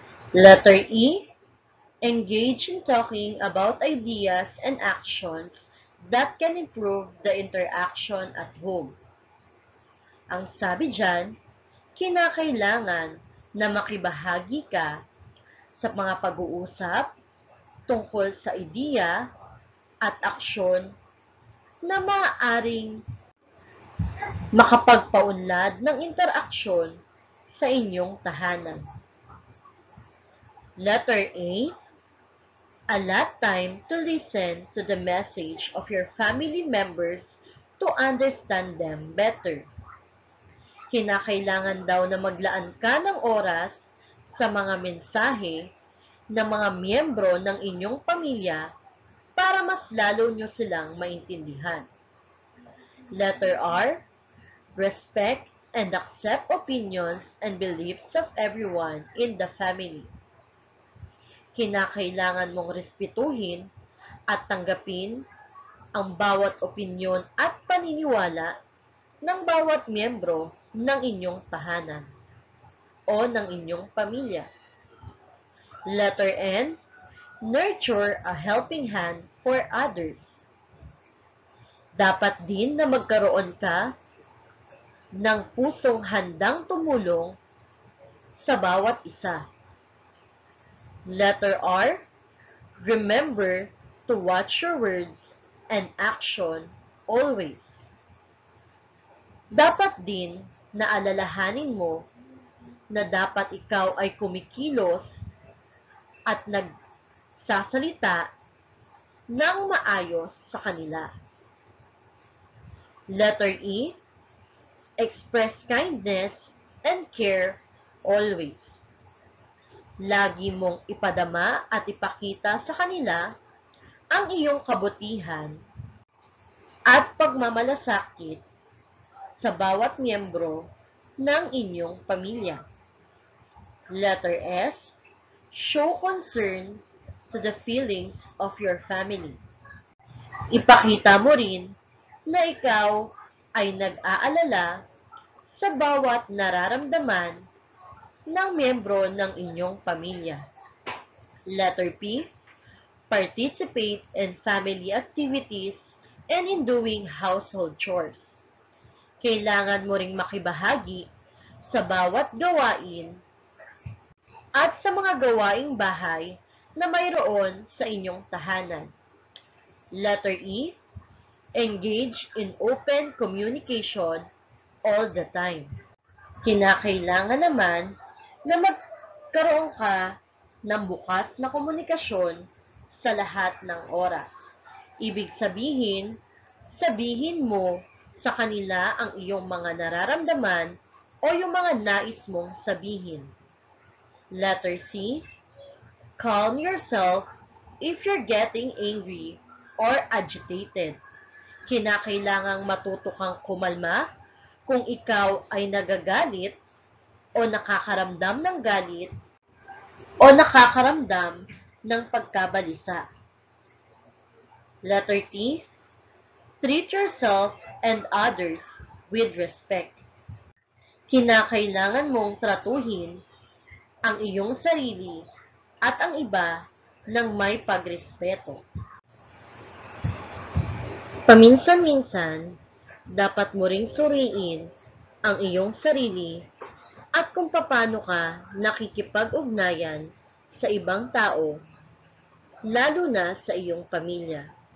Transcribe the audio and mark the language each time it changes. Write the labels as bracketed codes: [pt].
[en] Letter E, engage in talking about ideas and actions that can improve the interaction at home. [tl] Ang sabi dyan, kinakailangan na makibahagi ka sa mga pag-uusap tungkol sa ideya at aksyon na maaaring makapagpaunlad ng interaksyon sa inyong tahanan. [en] Letter A, allot time to listen to the message of your family members to understand them better. [tl] Kinakailangan daw na maglaan ka ng oras sa mga mensahe ng mga miyembro ng inyong pamilya para mas lalo nyo silang maintindihan. [en] Letter R, respect and accept opinions and beliefs of everyone in the family. [tl] Kinakailangan mong respetuhin at tanggapin ang bawat opinyon at paniniwala ng bawat miyembro ng inyong tahanan o ng inyong pamilya. [en] Letter N, nurture a helping hand for others. [tl] Dapat din na magkaroon ka ng pusong handang tumulong sa bawat isa. Letter R, [en] Remember to watch your words and action always. [tl] Dapat din na alalahanin mo na dapat ikaw ay kumikilos at nagsasalita ng maayos sa kanila. [en] Letter E, express kindness and care always. [tl] Lagi mong ipadama at ipakita sa kanila ang iyong kabutihan at pagmamalasakit sa bawat miyembro ng inyong pamilya. [en] Letter S, show concern to the feelings of your family. [tl] Ipakita mo rin na ikaw ay nag-aalala sa bawat nararamdaman ng miyembro ng inyong pamilya. [en] Letter P, participate in family activities and in doing household chores. [tl] Kailangan mo ring makibahagi sa bawat gawain at sa mga gawaing bahay na mayroon sa inyong tahanan. [en] Letter E, engage in open communication all the time. [tl] Kinakailangan naman na magkaroon ka ng bukas na komunikasyon sa lahat ng oras. Ibig sabihin, sabihin mo sa kanila ang iyong mga nararamdaman o yung mga nais mong sabihin. [en] Letter C, calm yourself if you're getting angry or agitated. [tl] Kinakailangang matuto kang kumalma kung ikaw ay nagagalit o nakakaramdam ng galit o nakakaramdam ng pagkabalisa. [en] Letter T, treat yourself and others with respect. [tl] Kinakailangan mong tratuhin ang iyong sarili at ang iba ng may pagrespeto. Paminsan-minsan, dapat mo ring suriin ang iyong sarili at kung paano ka nakikipag-ugnayan sa ibang tao, lalo na sa iyong pamilya.